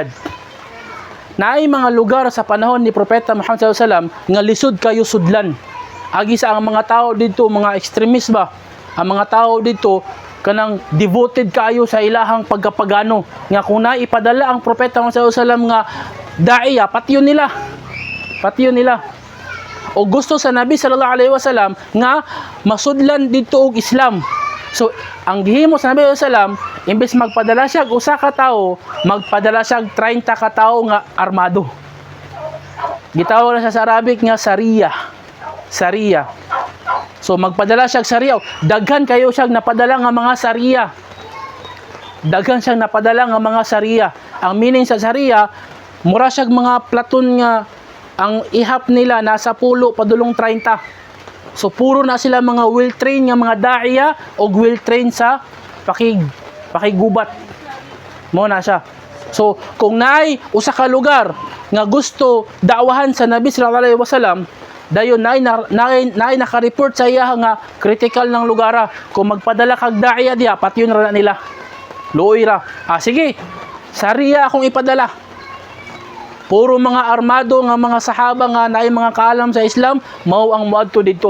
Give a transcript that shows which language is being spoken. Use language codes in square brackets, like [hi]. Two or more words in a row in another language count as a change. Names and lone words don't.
[ceb] Naay mga lugar sa panahon ni Propeta Muhammad SAW nga lisod kayo sudlan. Agi sa ang mga tao dito, mga extremist ba, ang mga tao dito kanang devoted kayo sa ilahang pagkapagano nga kung naipadala ang propeta Muhammad [ar] صلى الله عليه وسلم [ceb] nga daiya pati yun nila o gusto sa Nabi [ar] صلى الله عليه وسلم [ceb] nga masudlan dito og Islam. So ang gihimo sa Nabi [ar] صلى الله عليه وسلم [ceb] imbes magpadala siya og usa ka tawo, magpadala siya og 30 ka tawo nga armado. Gitawag na siya sa Arabic nga Sariya. So magpadala siya og Sariya. Daghan kayo siya napadala nga mga Sariya. Daghan siyang napadala nga mga Sariya. Ang meaning sa Sariya, mura siya mga platon nga ang ihap nila nasa 10 padulong 30. So puro na sila mga [en] well trained [ceb] nga mga daiya o [en] well trained [ceb] sa pakigubat. Mo na siya. So kung naay usa ka lugar nga gusto daawahan sa Nabi [ar] صلى الله عليه وسلم, [ceb] dayon naay naka-report sa iya nga critical ng lugara. Kung magpadala kag daiya diha, pati yun ra nila. Luoy ra. Sige. Sariya akong ipadala. Puro mga armado nga mga sahaba nga naay mga kaalam sa Islam, mao ang muadto dito.